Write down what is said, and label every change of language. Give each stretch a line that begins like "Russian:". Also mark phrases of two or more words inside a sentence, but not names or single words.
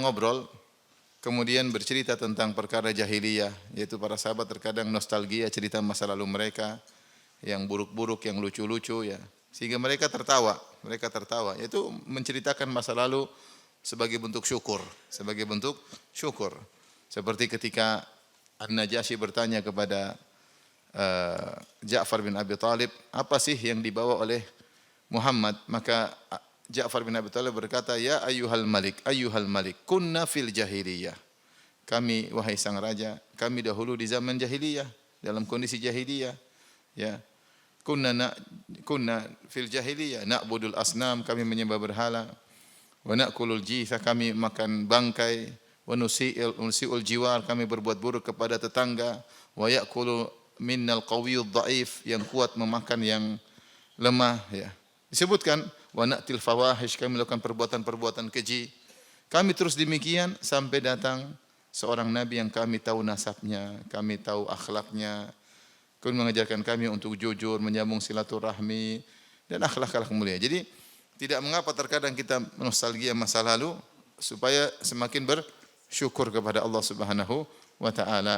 Indonesian: ngobrol, kemudian bercerita tentang perkara jahiliyah, yaitu para sahabat terkadang nostalgia cerita masa lalu mereka yang buruk-buruk, yang lucu-lucu ya, sehingga mereka tertawa, yaitu menceritakan masa lalu sebagai bentuk syukur, Seperti ketika An-Najasyi bertanya kepada Ja'far bin Abi Thalib, apa sih yang dibawa oleh Muhammad? Maka Ja'far bin Abi Thalib berkata,
Arabic: يا أيها الملك كنا في الجاهلية.
Indonesian: Kami, wahai sang raja, kami dahulu di zaman jahiliyah, dalam kondisi jahiliyah. Ya.
Arabic: كنا في الجاهلية نعبد الأصنام,
Indonesian: kami menyembah berhala.
Arabic: ونأكل الجيف,
Indonesian: kami makan bangkai.
Arabic: ونسيء الجوار,
Indonesian: kami berbuat buruk kepada tetangga.
Arabic: ويأكل منا القوي الضعيف,
Indonesian: yang kuat memakan yang lemah. Ya. Disebutkan,
Arabic: ونأتي الفواحش,
Indonesian: kami melakukan perbuatan-perbuatan keji. Kami terus demikian sampai datang seorang nabi yang kami tahu nasabnya, kami tahu akhlaknya. Kemudian mengajarkan kami untuk jujur, menyambung silaturahmi dan akhlak-akhlak mulia. Jadi tidak mengapa terkadang kita nostalgia masa lalu supaya semakin bersyukur kepada Allah
Arabic: سبحانه وتعالى.